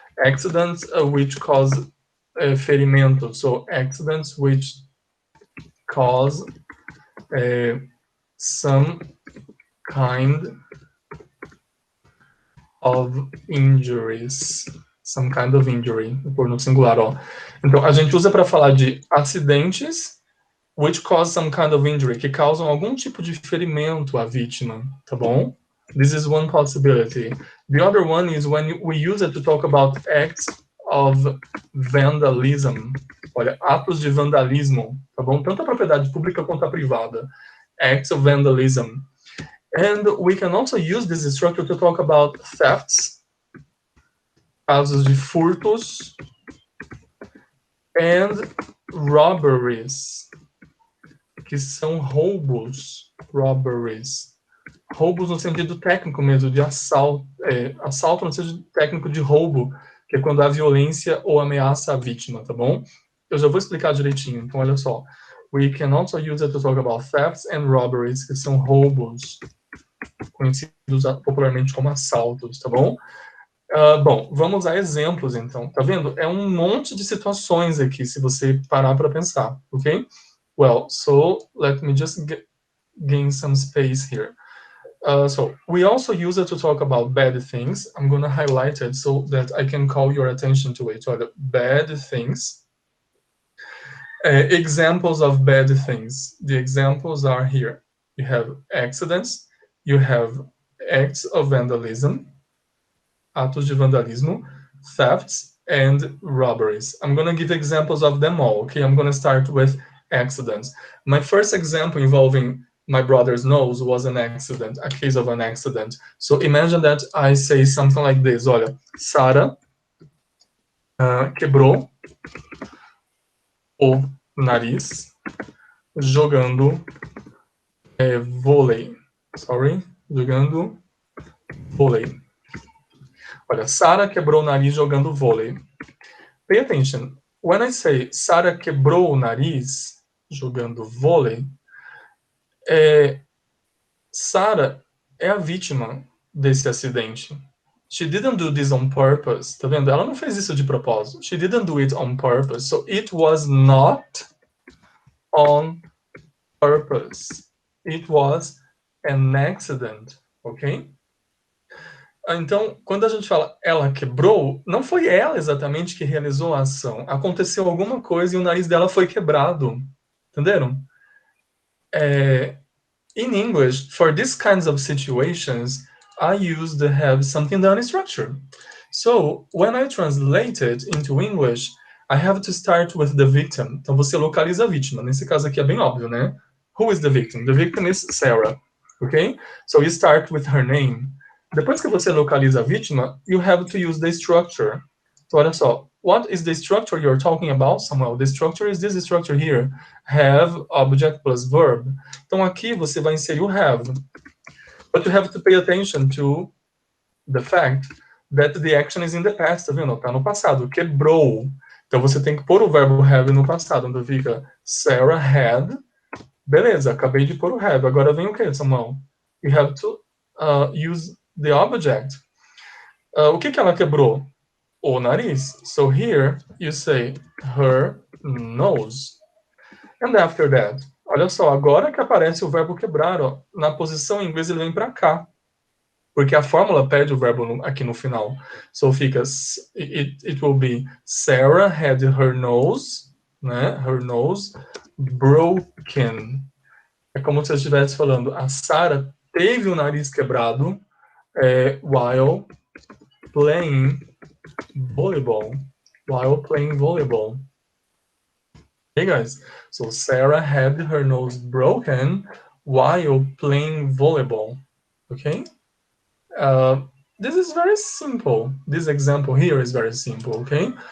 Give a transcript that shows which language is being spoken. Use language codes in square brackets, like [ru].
[en] Accidents which cause [pt] ferimento. [en] So accidents which cause some kind of injuries. Some kind of injury, [pt] por no singular, ó. Então, a gente usa para falar de acidentes [en] which cause some kind of injury, [pt] que causam algum tipo de ferimento à vítima, tá bom? [en] This is one possibility. The other one is when we use it to talk about acts of vandalism. [pt] Olha, atos de vandalismo, tá bom? Tanto a propriedade pública quanto a privada. [en] Acts of vandalism. And we can also use this structure to talk about thefts, [pt] casos de furtos, [en] and robberies, [pt] que são roubos, [en] robberies. [pt] Roubos no sentido técnico mesmo, de assalto, assalto no sentido técnico de roubo, que é quando há violência ou ameaça à vítima, tá bom? Eu já vou explicar direitinho, então olha só. [en] We can also use it to talk about thefts and robberies, [pt] que são roubos, conhecidos popularmente como assaltos, tá bom? Bom, vamos a exemplos então. Tá vendo? É um monte de situações aqui, se você parar para pensar, ok? [en] Well, so let me just gain some space here. So we also use it to talk about bad things. I'm going to highlight it so that I can call your attention to it. So bad things. Examples of bad things. The examples are here. You have accidents. You have acts of vandalism, [pt] atos de vandalismo, [en] thefts, and robberies. I'm going to give examples of them all. Okay, I'm going to start with accidents. My first example involving my brother's nose was an accident, a case of an accident. So imagine that I say something like this. [pt] Olha, Sara quebrou o nariz jogando vôlei. [en] Sorry, [pt] jogando vôlei. Olha, Sara quebrou o nariz jogando vôlei. [en] Pay attention. When I say [pt] Sara quebrou o nariz jogando vôlei, Sara é a vítima desse acidente. [en] She didn't do this on purpose. [pt] Tá vendo? Ela não fez isso de propósito. [en] She didn't do it on purpose. So it was not on purpose. It was an accident. Ok? [pt] Então, quando a gente fala ela quebrou, não foi ela exatamente que realizou a ação. Aconteceu alguma coisa e o nariz dela foi quebrado. Entenderam? [en] In English, for these kinds of situations, I use the have something done structure. So, when I translate it into English, I have to start with the victim. [pt] Então, você localiza a vítima. Nesse caso aqui é bem óbvio, né? [en] Who is the victim? The victim is Sarah. Okay? So, you start with her name. [pt] Depois que você localiza a vítima, [en] you have to use the structure. [pt] Então, olha só. [en] what is the structure you're talking about, Samuel? The structure is this structure here. Have, object plus verb. [pt] Então aqui você vai inserir o have. [en] But you have to pay attention to the fact that the action is in the past, [pt] tá vendo? Tá no passado. Quebrou. Então você tem que pôr o verbo have no passado. Então fica [en] Sarah had. [pt] Beleza, acabei de pôr o have. Agora vem o que, Samuel? [en] You have to use the object. [pt] O que ela quebrou? O nariz. [en] So here you say her nose. And after that, [pt] olha só, agora que aparece o verbo quebrar, ó, na posição em inglês ele vem para cá. Porque a fórmula pede o verbo aqui no final. [en] So [pt] fica, [en] it will be Sarah had her nose, né? Her nose broken. [pt] É como se eu estivesse falando, a Sarah teve o nariz quebrado [en] while playing volleyball. While playing volleyball. Hey guys, so Sarah had her nose broken while playing volleyball. Okay? This is very simple. This example here is very simple, okay?